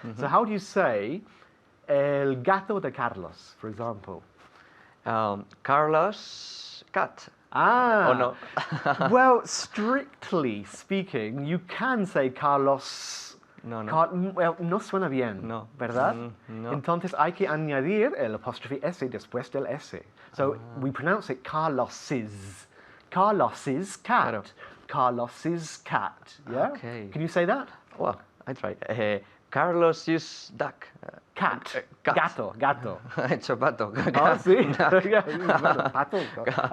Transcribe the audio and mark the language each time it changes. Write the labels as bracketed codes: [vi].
[en] So how do you say [es] el gato de Carlos, [en] for example? Carlos' cat. Ah. Oh no. Well, strictly speaking, you can say Carlos No, no. [es] Well, no suena bien, No. ¿verdad? No. Entonces hay que añadir el apóstrofe S después del S. [en] So we pronounce it Carlos's. Carlos's cat. [es] Claro. [en] Carlos's cat. Yeah? Okay. Can you say that? Well, I try. Carlos is duck. Cat. Cat. [es] Gato. [en] It's a pato. [es] Oh, sí. Yeah, pato.